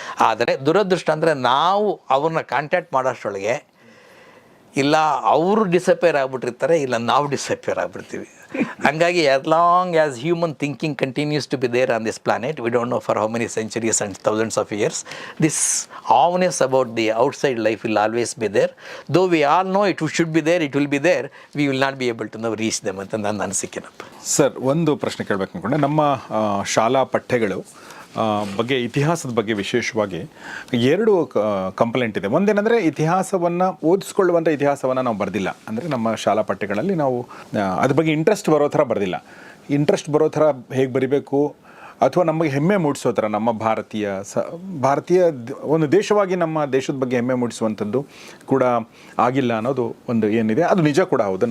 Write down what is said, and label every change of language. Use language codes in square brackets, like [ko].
[kn] ಆದರೆ ದುರದೃಷ್ಟ ಅಂದರೆ ನಾವು ಅವ್ರನ್ನ ಕಾಂಟ್ಯಾಕ್ಟ್ ಮಾಡೋಷ್ಟರೊಳಗೆ ಇಲ್ಲ ಅವರು ಡಿಸಪಿಯರ್ ಆಗಿಬಿಟ್ಟಿರ್ತಾರೆ, ಇಲ್ಲ ನಾವು ಡಿಸಪಿಯರ್ ಆಗಿಬಿಡ್ತೀವಿ. ಹಂಗಾಗಿ [en] As long as human thinking continues to be there on this planet, we don't know for how many centuries and thousands of years, this awareness about the outside life will always be there. Though we all know it should be there, it will be there, we will not be able to now reach them [kn] ಅಂತ ನನ್ನ ಅನಿಸಿಕೆನಪ್ಪ. Sir, ಒಂದು ಪ್ರಶ್ನೆ ಕೇಳಬೇಕು ಅಂದ್ಕೊಂಡೆ. ನಮ್ಮ ಶಾಲಾ ಪಠ್ಯಗಳು ಬಗ್ಗೆ ಇತಿಹಾಸದ ಬಗ್ಗೆ ವಿಶೇಷವಾಗಿ ಎರಡು ಕಂಪ್ಲೇಂಟ್ ಇದೆ. ಒಂದೇನೆಂದರೆ ಇತಿಹಾಸವನ್ನು ಓದಿಸ್ಕೊಳ್ಳುವಂಥ ಇತಿಹಾಸವನ್ನು ನಾವು ಬರೆದಿಲ್ಲ. ಅಂದರೆ ನಮ್ಮ ಶಾಲಾ ಪಠ್ಯಗಳಲ್ಲಿ ನಾವು ಅದ್ರ ಬಗ್ಗೆ ಇಂಟ್ರೆಸ್ಟ್ ಬರೋ ಥರ ಬರೆದಿಲ್ಲ. ಇಂಟ್ರೆಸ್ಟ್ ಬರೋ ಥರ ಹೇಗೆ ಬರಿಬೇಕು ಅಥವಾ ನಮಗೆ ಹೆಮ್ಮೆ ಮೂಡಿಸೋ ಥರ ನಮ್ಮ ಭಾರತೀಯ ಒಂದು ದೇಶವಾಗಿ ನಮ್ಮ ದೇಶದ ಬಗ್ಗೆ ಹೆಮ್ಮೆ ಮೂಡಿಸುವಂಥದ್ದು ಕೂಡ ಆಗಿಲ್ಲ ಅನ್ನೋದು ಒಂದು ಏನಿದೆ, ಅದು ನಿಜ ಕೂಡ ಹೌದು.